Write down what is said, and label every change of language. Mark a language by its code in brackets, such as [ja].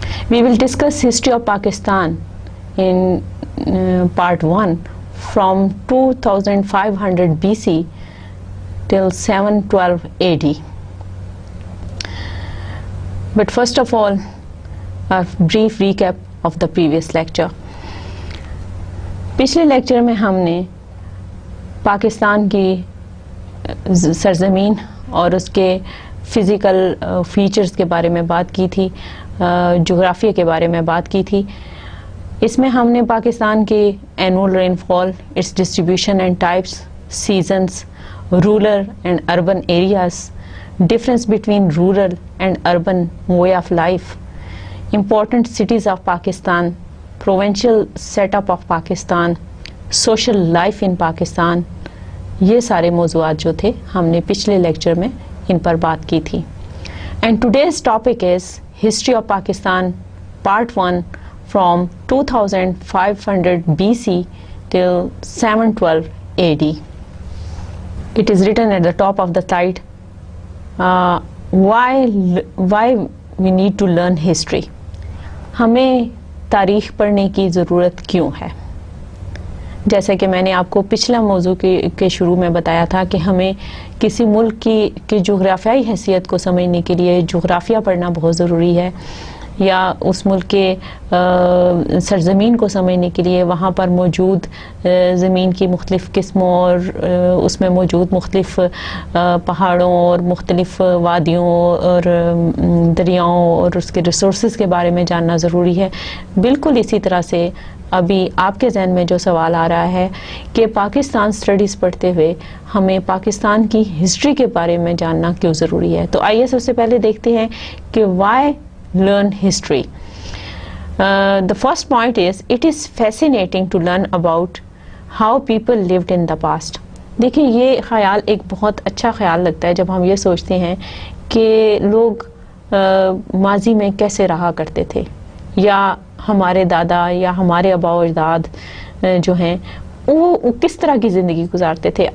[en] We will discuss history of Pakistan in Part 1 from 2500 BC till 712 AD. But first of all, a brief recap of the previous lecture. [hi] पिछले lecture में हमने पाकिस्तान की सरजमीन और उसके physical features के बारे में बात की थी, जोग्राफिया के बारे में बात की थी. इसमें हमने पाकिस्तान के [en] annual rainfall, its distribution and types, seasons, rural and urban areas, difference between rural and urban way of life, important cities of Pakistan, provincial setup of Pakistan, social life in Pakistan, [hi] ये सारे मौज़ूआत जो थे हमने पिछले lecture में इन पर बात की थी. [en] And today's topic is History of Pakistan Part 1 from 2500 BC till 712 AD. It is written at the top of the slide, why we need to learn history. [hi] हमें तारीख़ पढ़ने की ज़रूरत क्यों है. जैसे कि मैंने आपको पिछला मौजू के शुरू में बताया था कि हमें किसी मुल्क की जोग्राफियाई हैसियत को समझने के लिए जोग्राफिया पढ़ना बहुत ज़रूरी है, या उस मुल्क के सरज़मीन को समझने के लिए वहाँ पर मौजूद ज़मीन की मुख्तलिफ़ किस्मों और उसमें मौजूद मुख्तलिफ़ पहाड़ों और मुख्तलिफ़ वादियों और दरियाओं और उसके रिसोर्सेज़ के बारे में जानना ज़रूरी है. बिल्कुल इसी तरह से अभी आपके ज़हन में जो सवाल आ रहा है कि पाकिस्तान स्टडीज़ पढ़ते हुए हमें पाकिस्तान की हिस्ट्री के बारे में जानना क्यों ज़रूरी है. तो आइए सबसे पहले देखते हैं कि [en] Why learn history. The first point is it is fascinating to learn about how people lived in the past. [hi] देखिए, ये ख़याल एक बहुत अच्छा ख़याल लगता है जब हम ये सोचते हैं कि लोग माजी में कैसे रहा करते थे, या हमारे दादा या हमारे आबा व अजदाद जो हैं वो किस तरह की ज़िंदगी गुजारते थे.